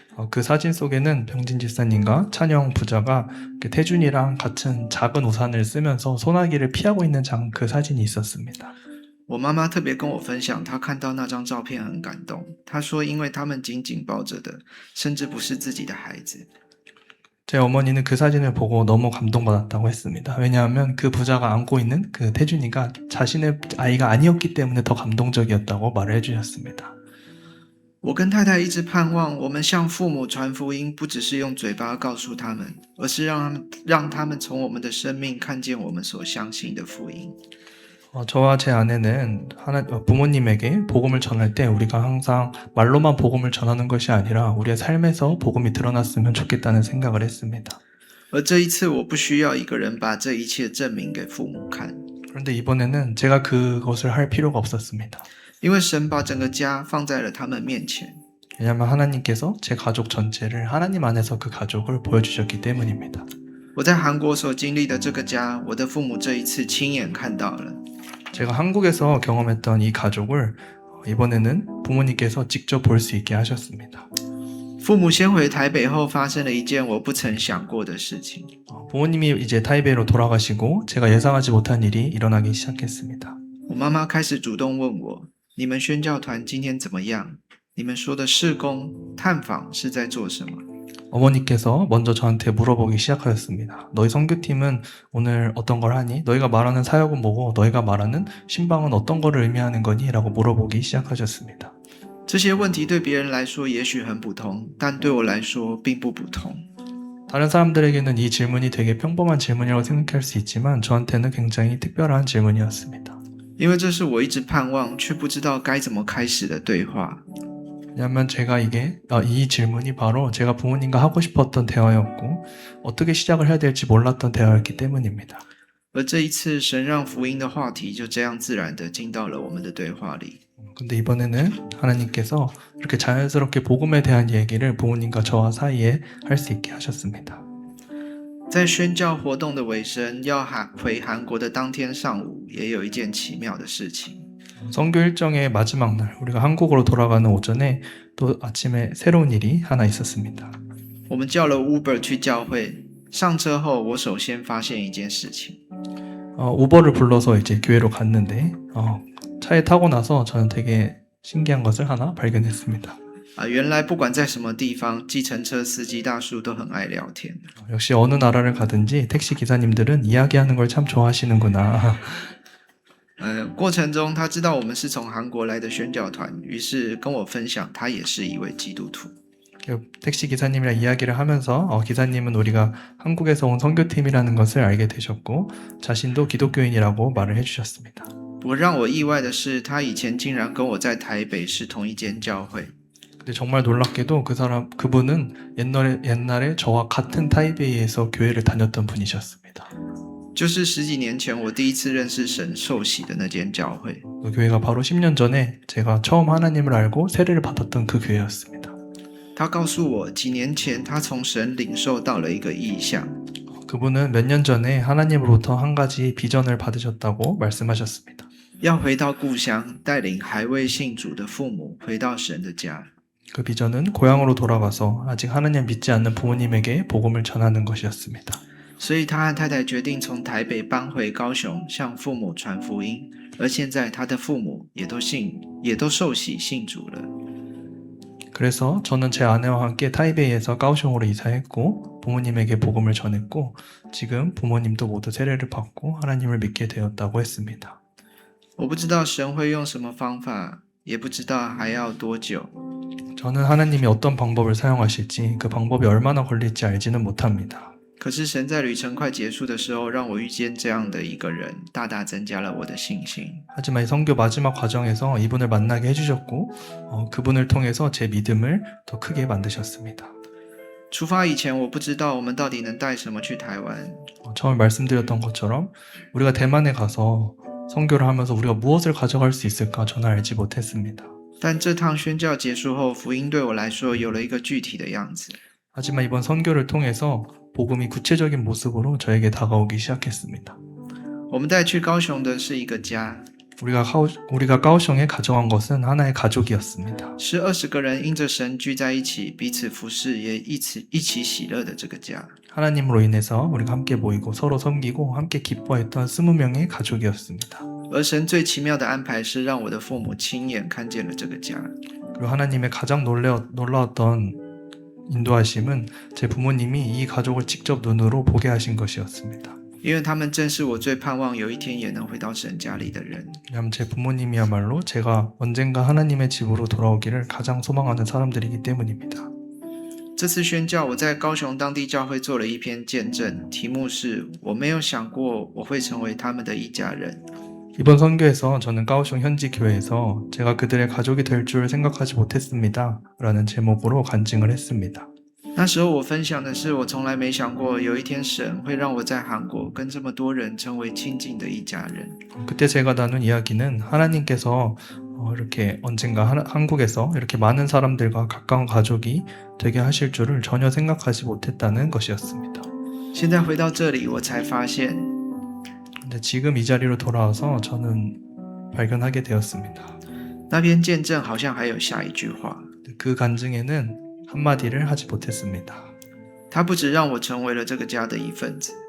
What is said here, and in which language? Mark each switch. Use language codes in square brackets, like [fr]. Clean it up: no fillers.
[ko] 그 사진 속에는 병진 집사님과 찬영 부자가 태준이랑 같은 작은 우산을 쓰면서 소나기를 피하고 있는 그 사진이 있었습니다. [zh] 我妈妈特别跟我分享，她看到那张照片很感动。她说，因为他们紧紧抱着的，甚至不是自己的孩子。 [ko] 제 어머니는 그 사진을 보고 너무 감동받았다고 했습니다. 왜냐하면 그 부자가 안고 있는 그 태준이가 자신의 아이가 아니었기 때문에 더 감동적이었다고 말을 해주셨습니다. [zh] 我跟太太一直盼望，我们向父母传福音，不只是用嘴巴告诉他们，而是让他们从我们的生命看见我们所相信的福音。 [ko] 저와 제 아내는 부모님에게 복음을 전할 때 우리가 항상 말로만 복음을 전하는 것이 아니라 우리의 삶에서 복음이 드러났으면 좋겠다는 생각을 했습니다. [zh] 而这一次，我不需要一个人把这一切证明给父母看， [ko] 그런데 이번에는 제가 그것을 할 필요가 없었습니다. [zh] 因为神把整个家放在了他们面前。 [ko] 왜냐하면 하나님께서 제 가족 전체를 하나님 안에서 그 가족을 보여주셨기 때문입니다. [zh] 我在韩国所经历的这个家，我的父母这一次亲眼看到了。 [ko] 제가 한국에서 경험했던 이 가족을 이번에는 부모님께서 직접 볼 수 있게 하셨습니다. [zh] 父母先回台北后，发生了一件我不曾想过的事情。 [ko] 부모님이 이제 타이베이로 돌아가시고 제가 예상하지 못한 일이 일어나기 시작했습니다. [zh] 我妈妈开始主动问我：“你们宣教团今天怎么样？你们说的事工探访是在做什么？” [ko] 어머니께서 먼저 저한테 물어보기 시작하였습니다. 너희 선교팀은 오늘 어떤 걸 하니? 너희가 말하는 사역은 뭐고 너희가 말하는 신방은 어떤 거를 의미하는 거니? 라고 물어보기 시작하셨습니다. [zh] 这些问题对别人来说也许很普通，但对我来说并不普通。 [ko] 다른 사람들에게는 이 질문이 되게 평범한 질문이라고 생각할 수 있지만 저한테는 굉장히 특별한 질문이었습니다. [zh] 因为这是我一直盼望却不知道该怎么开始的对话。 [ko] 왜냐하면 제가 이 질문이 바로 제가 부모님과 하고 싶었던 대화였고 어떻게 시작을 해야 될지 몰랐던 대화였기 때문입니다. [zh] 而这一次，神让福音的话题就这样自然地进到了我们的对话里。 [ko] 근데 이번에는 하나님께서 이렇게 자연스럽게 복음에 대한 얘기를 부모님과 저와 사이에 할 수 있게 하셨습니다. [zh] 在宣教活动的尾声，要回韩国的当天上午，也有一件奇妙的事情。 [ko] 선교 일정의 마지막 날 우리가 한국으로 돌아가는 오전에 또 아침에 새로운 일이 하나 있었습니다. [zh] 我们叫了 Uber 去教会，上车后，我首先发现一件事情。 [ko] 우버를 불러서 이제 교회로 갔는데 차에 타고 나서 저는 되게 신기한 것을 하나 발견했습니다. [zh] 原来不管在什么地方，计程车司机大叔都很爱聊天。 [ko] 역시 어느 나라를 가든지 택시 기사님들은 이야기하는 걸 참 좋아하시는구나. [zh] 过程中他知道我们是从韩国来的宣教团，于是跟我分享他也是一位基督徒。 [ko] 택시 기사님이랑 이야기를 하면서 기사님은 우리가 한국에서 온 선교팀이라는 것을 알게 되셨고 자신도 기독교인이라고 말을 해주셨습니다. [zh] 我让我意外的是，他以前竟然跟我在台北是同一间教会。 [ko] 근데 정말 놀랍게도 그분은 옛날에 저와 같은 타이베이에서 교회를 다녔던 분이셨습니다. [zh] 就是十几年前我第一次认识神受洗的那间教会。 [ko] 그 교회가 바로 10년 전에 제가 처음 하나님을 알고 세례를 받았던 그 교회였습니다. [zh] 他告诉我，几年前他从神领受到了一个异象。 [ko] 그분은 몇 년 전에 하나님으로부터 한 가지 비전을 받으셨다고 말씀하셨습니다. [zh] 要回到故乡，带领还未信主的父母回到神的家。 [ko] 그 비전은 고향으로 돌아가서 아직 하나님 믿지 않는 부모님에게 복음을 전하는 것이었습니다. [zh] 所以他和太太决定从台北搬回高雄，向父母传福音。而现在他的父母也都受洗信主了。 [ko] 그래서 저는 제 아내와 함께 타이베이에서 가오슝으로 이사했고 부모님에게 복음을 전했고 지금 부모님도 모두 세례를 받고 하나님을 믿게 되었다고 했습니다. [zh] 我不知道神会用什么方法，也不知道还要多久。 [ko] 저는 하나님이 어떤 방법을 사용하실지 그 방법이 얼마나 걸릴지 알지는 못합니다. [zh] 可是神在旅程快结束的时候，让我遇见这样的一个人，大大增加了我的信心。 [ko] 하지만 이 선교 마지막 과정에서 이분을 만나게 해주셨고 그분을 통해서 제 믿음을 더 크게 만드셨습니다. [zh] 出发以前，我不知道我们到底能带什么去台湾。 [ko] 처음에 말씀드렸던 것처럼 우리가 대만에 가서 선교를 하면서 우리가 무엇을 가져갈 수 있을까 저는 알지 못했습니다. [zh] 但这趟宣教结束后，福音对我来说有了一个具体的样子。 [ko] 하지만 이번 선교를 통해서 복음이 구체적인 모습으로 저에게 다가오기 시작했습니다. [zh] 我们带去高雄的是一个家， [ko] 우리가 가오슝에 가져간 것은 하나의 가족이었습니다. [zh] 是20个人因着神聚在一起，彼此服侍，也一起喜乐的这个家。 [ko] 하나님으로 인해서 우리가 함께 모이고 서로 섬기고 함께 기뻐했던 20명의 가족이었습니다. [zh] 而神最奇妙的安排是让我的父母亲眼看见了这个家。 [ko] 그리고 하나님의 가장 놀라웠던 인도하심은 제 부모님이 이 가족을 직접 눈으로 보게 하신 것이었습니다. [zh] 因为他们正是我最盼望有一天也能回到神家里的人。 [ko] 왜냐하면 제 부모님이야말로 제가 언젠가 하나님의 집으로 돌아오기를 가장 소망하는 사람들이기 때문입니다. [zh] 这次宣教，我在高雄当地教会做了一篇见证，题目是我没有想过我会成为他们的一家人。 [ko] 이번 선교에서 저는 가오슝 현지 교회에서 제가 그들의 가족이 될 줄 생각하지 못했습니다. 라는 제목으로 간증을 했습니다. [zh] 那时候我分享的是，我从来没想过有一天神会让我在韩国跟这么多人成为亲近的一家人。 [ko] 그때 제가 나눈 이야기는 하나님께서 이렇게 언젠가 한국에서 이렇게 많은 사람들과 가까운 가족이 되게 하실 줄을 전혀 생각하지 못했다는 것이었습니다. [zh] 现在回到这里，我才发现， [ko] 근데 지금 이 자리로 돌아와서 저는 발견하게 되었습니다. [zh] 那篇见证好像还有下一句话， [ko] 그 간증에는 한마디를 하지 못했습니다. [zh] 他不只让我成为了这个家的一份子，